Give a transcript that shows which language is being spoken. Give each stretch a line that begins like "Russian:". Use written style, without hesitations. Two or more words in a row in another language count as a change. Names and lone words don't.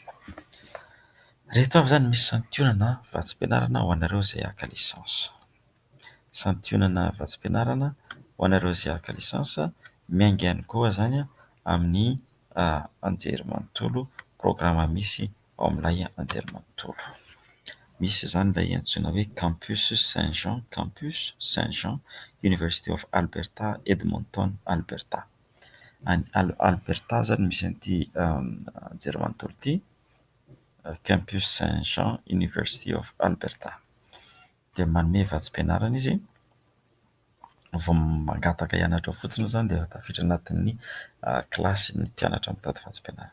Malagasy: Reto avy zany misy santionana vatsim-pianarana ho anareo izay haka lisansa. Santionana vatsim-pianarana ho anareo izay haka lisansa miainga ihany koa zany amin'ny anjerimanontolo, programa misy ao amin'ilay anjerimanontolo. Misy zany ilay antsoina hoe Campus Saint-Jean, University of Alberta, Edmonton, Alberta. Any Alberta zany misy an'ity anjerimanontolo ity. Campus Saint-Jean University of Alberta. Dia manome vatsim-pianarana izy vao mangataka hianatra fotsiny zany dia tafiditra anatin'ny kilasy ny mpianatra mitady vatsim-pianarana.